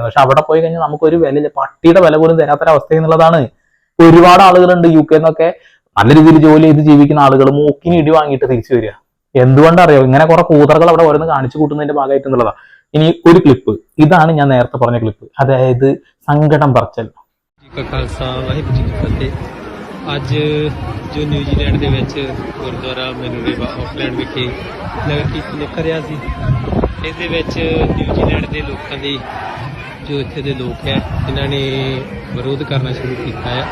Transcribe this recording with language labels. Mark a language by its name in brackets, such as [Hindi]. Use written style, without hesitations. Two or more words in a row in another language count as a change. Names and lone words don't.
[Malayalam] പക്ഷെ അവിടെ പോയി കഴിഞ്ഞാൽ നമുക്കൊരു വില, പട്ടിയുടെ വില പോലും തരാത്തൊരവസ്ഥ എന്നുള്ളതാണ്. ഒരുപാട് ആളുകളുണ്ട് UK എന്നൊക്കെ നല്ല രീതിയിൽ ജോലി ചെയ്ത് ജീവിക്കുന്ന ആളുകൾ മൂക്കിന് ഇടി വാങ്ങിയിട്ട് തിരിച്ചു വരിക. എന്തുകൊണ്ടറിയോ, ഇങ്ങനെ കുറെ കൂതറകൾ അവിടെ ഓരോന്ന് കാണിച്ചു കൂട്ടുന്നതിന്റെ ഭാഗമായിട്ട് എന്നുള്ളതാ. ഇനി ഒരു ക്ലിപ്പ്, ഇതാണ് ഞാൻ നേരത്തെ പറഞ്ഞ ക്ലിപ്പ്, അതായത് സങ്കടം പറച്ചൽ. [Punjabi] ਅੱਜ ਜੋ ਨਿਊਜ਼ੀਲੈਂਡ ਦੇ ਵਿੱਚ ਗੁਰਦੁਆਰਾ ਮੈਨੂਰੇਵਾ ਆਕਲੈਂਡ ਵਿਖੇ ਨਗਰ ਕੀਰਤਨ ਨਿਕਲ ਰਿਹਾ ਸੀ। ਇਸ ਦੇ ਵਿੱਚ ਨਿਊਜ਼ੀਲੈਂਡ ਦੇ ਲੋਕਾਂ ਦੀ, ਜੋ ਇੱਥੇ ਦੇ ਲੋਕ ਹੈ, ਇਹਨਾਂ ਨੇ ਵਿਰੋਧ ਕਰਨਾ ਸ਼ੁਰੂ ਕੀਤਾ ਹੈ।